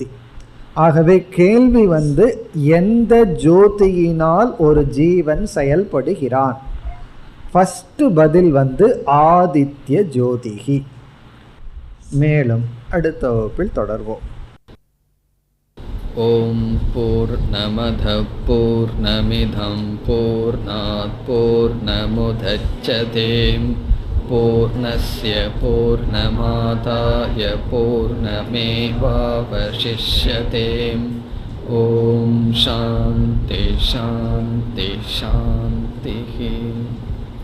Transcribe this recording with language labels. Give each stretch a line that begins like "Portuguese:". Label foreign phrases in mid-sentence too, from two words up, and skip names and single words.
Tamil: ஆகவே கேள்வி எந்த ஜோதியினால் ஒரு ஜீவன் செயல்படுகிறான்? ஃபஸ்ட்டு பதில்
Sanskrit: आदित्य ज्योतिः.
Tamil: மேலும் அடுத்த வகுப்பில் தொடர்வோம்.
Sanskrit: ॐ पूर्णमदः पूर्णमिदं पूर्णात् पूर्णमुदच्यते पूर्णस्य पूर्णमादाय पूर्णमेवावशिष्यते. ॐ शान्तिः शान्तिः शान्तिः.